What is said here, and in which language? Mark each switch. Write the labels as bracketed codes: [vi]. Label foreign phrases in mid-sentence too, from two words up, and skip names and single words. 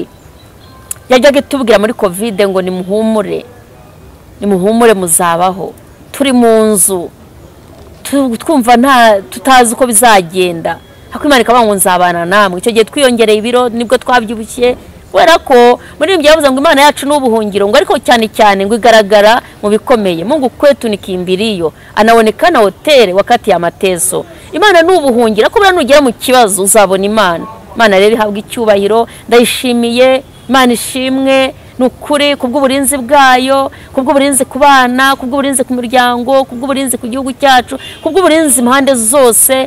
[rw] Yajyaga itubwira muri Covid ngo nimuhumure, nimuhumure muzabaho. Turi mu nzu twumva tutazi uko bizagenda, ariko Imana ikavuga ngo nzabana namwe. Icyo gihe twiyongereye ibiro, nibwo twabyibushye, kubera ko muri ibyo yavuze ngo Imana yacu n'ubuhungiro, ngo ariko cyane cyane ngo igaragara mu bikomeye. [sw] Mungu kwetu ni kimbilio, anaonekana hoteli wakati ya mateso. [rw] Imana n'ubuhungiro, ko bura nugera mu kibazo uzabona Imana. Imana rero ihabwa icyubahiro, ndayishimiye. Imana ishimwe nukuri kubw'uburinzi bwayo, kubw'uburinzi ku bana, kubw'uburinzi ku muryango, kubw'uburinzi ku gihugu cyacu, kubw'uburinzi impande zose.